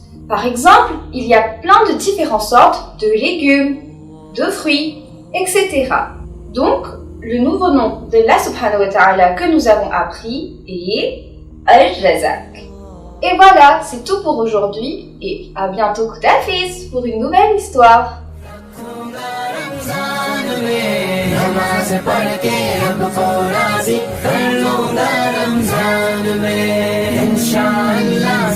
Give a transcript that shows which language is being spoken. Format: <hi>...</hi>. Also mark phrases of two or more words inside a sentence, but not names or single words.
<fr>Par exemple, il y a plein de différentes sortes de légumes, de fruits, etc. Donc, le nouveau nom d'Allah</fr> <ar>سبحانه وتعالى</ar> <fr>que nous avons appris est Al-Jazak. Et voilà, c'est tout pour aujourd'hui et à bientôt Koudafiz pour une nouvelle histoire.</fr> <hi>नमाज़ पढ़ के रब को राज़ी कर लूँगा रमज़ान में इंशाअल्लाह।</hi>